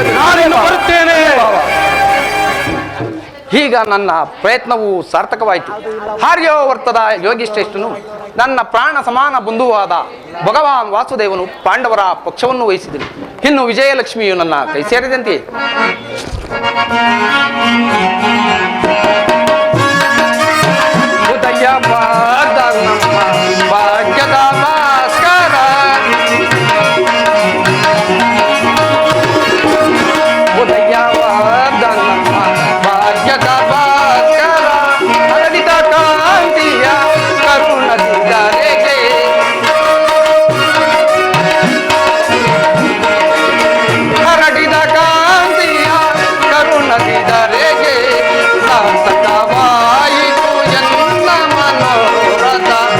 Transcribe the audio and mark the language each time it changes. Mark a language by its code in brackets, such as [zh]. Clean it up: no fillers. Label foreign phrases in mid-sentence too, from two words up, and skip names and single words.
[kn] ನಾನಿನ್ನು ಬರುತ್ತೇನೆ. ಈಗ ನನ್ನ ಪ್ರಯತ್ನವು ಸಾರ್ಥಕವಾಯಿತು. ಆರ್ಯವರ್ತದ ಯೋಗಿಶ್ರೇಷ್ಠನು ನನ್ನ ಪ್ರಾಣ ಸಮಾನ ಬಂಧುವಾದ ಭಗವಾನ್ ವಾಸುದೇವನು ಪಾಂಡವರ ಪಕ್ಷವನ್ನು ವಹಿಸಿದನು. ಇನ್ನು ವಿಜಯಲಕ್ಷ್ಮಿಯು ನನ್ನ ಕೈ ಸೇರಿದಂತೆ ಉದಯವಾದ ನಮ್ಮ ಭಾಗ್ಯದ ಭಾಸ್ಕರ ಉದಯವಾದ ನಮ್ಮ ಭಾಗ್ಯದ ಭಾಸ್ಕರ ಹರಡಿದ ಕಾಂತಿಯ ಕರುಣದಿದ್ದರೆಗೆ ಹರಡಿದ ಕಾಂತಿಯ ಕರುಣದಿದ್ದರೆಗೆ ಸಾರ್ಥಕವಾಯಿತು ಎನ್ನ ಮನೋರಥ.